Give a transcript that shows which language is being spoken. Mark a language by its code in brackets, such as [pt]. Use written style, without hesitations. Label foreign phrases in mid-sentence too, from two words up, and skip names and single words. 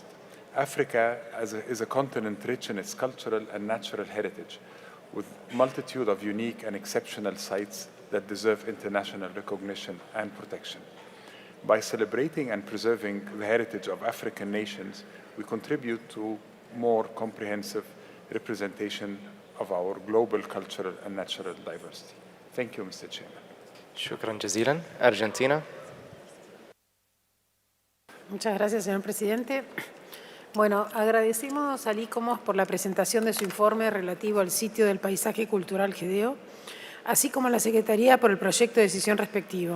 [en] Africa is a continent rich in its cultural and natural heritage, with a multitude of unique and exceptional sites that deserve international recognition and protection. By celebrating and preserving the heritage of African nations, we contribute to more comprehensive representation of our global cultural and natural diversity. Thank you, Mr. Chairman. [ar] شكرا جزيلا. [es] Argentina. Muchas gracias, señor presidente. Bueno, agradecemos al ICOMOS por la presentación de su informe relativo al sitio del paisaje cultural Gedeo, así como a la Secretaría por el proyecto de decisión respectivo.